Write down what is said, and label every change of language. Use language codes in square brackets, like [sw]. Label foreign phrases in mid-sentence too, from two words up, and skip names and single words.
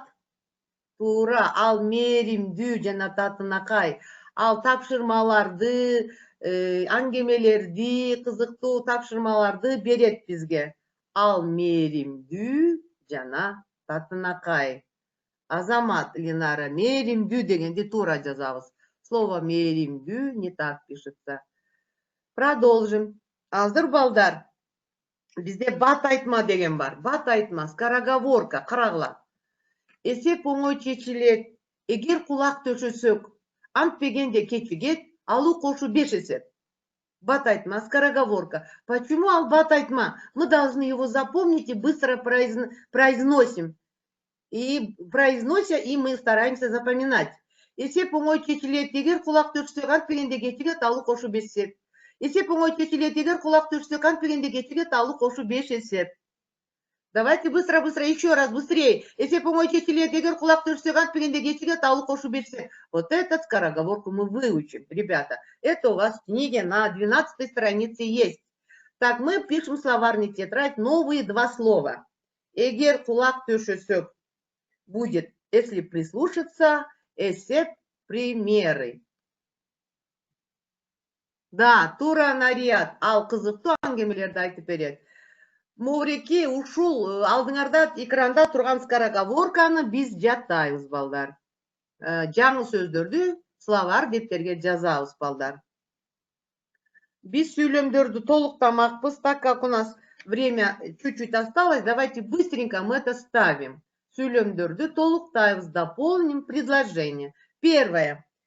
[ky] Туура, ал мээримдүү жана татынакай. Ал тапшырмаларды, аңгемелерди, кызыктуу тапшырмаларды берет бизге. Ал мээримдүү жана татынакай. Азамат Линара, мээримдүү дегенди туура жазабыз. [ru] Слово мээримдүү не так пишется. Продолжим. [ky] Азыр балдар. Бизде бат айтма деген бар. Бат айтма, скороговорка, карагыла. Эсеп оңой чечилет. Эгер кулак төшөсөк, антпегенде кечигет, алуу кошу 5 эсеп. Бат айтма, скороговорка. Почему ал бат айтма? [ru] Мы должны его запомнить и быстро произносим. И произнося, и мы стараемся запоминать. [ky] Эсеп оңой чечилет. Эгер кулак төшөсөк, антпегенде кечигет, алуу кошу 5 эсеп. Эсеп оңой чечилет, эгер кулак төшсөк, антпегенде кечигет, алуу кошу 5 эсеп. [ru] Давайте быстро-быстро, еще раз, быстрее. [ky] Эсеп оңой чечилет, эгер кулак төшсөк, антпегенде кечигет, алуу кошу 5 эсеп. [ru] Вот эту скороговорку мы выучим, ребята. Это у вас в книге на 12 странице есть. Так, мы пишем словарный тетрадь, новые 2 слова. [ky] Эгер кулак төшөсөк [ru] будет, если прислушаться, эсеп примеры. [ky] Да, тура нарият, ал кызыктуу аңгемелерди айтып берет. Мовреки ушул алдыңарда экранда турган скороговорканы биз жаттайбыз, балдар. Жаңы сөздөрдү словарь дептерге жазабыз, балдар. Биз сүйлөмдөрдү толуктамакпыз, [ru] так как у нас время чуть-чуть осталось, давайте быстренько мы это ставим. [ky] Сүйлөмдөрдү толуктайбыз, [ru] дополним предложение. Первое.